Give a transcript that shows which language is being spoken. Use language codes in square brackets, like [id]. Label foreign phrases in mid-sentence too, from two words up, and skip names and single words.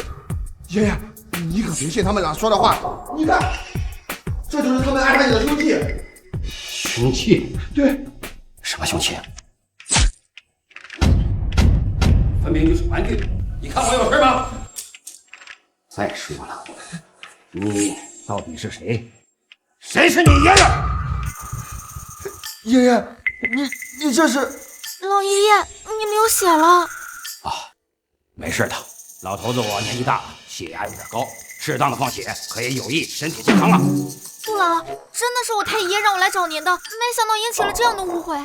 [zh] 爺爺，你可別信他們倆說的話。你看，這就是他們安排你的兇器。兇器？對。什麼兇器？分明就是玩具。你看我有事嗎？再說了，你到底是誰？誰是你爺爺？爺爺，你這是…… 老爺爺，你流血了。啊，沒事的。老頭子我年紀大了，血壓有點高，適當的放血可以有益身體健康啊。杜老，真的是我太爺爺讓我來找您的，沒想到引起了這樣的誤會。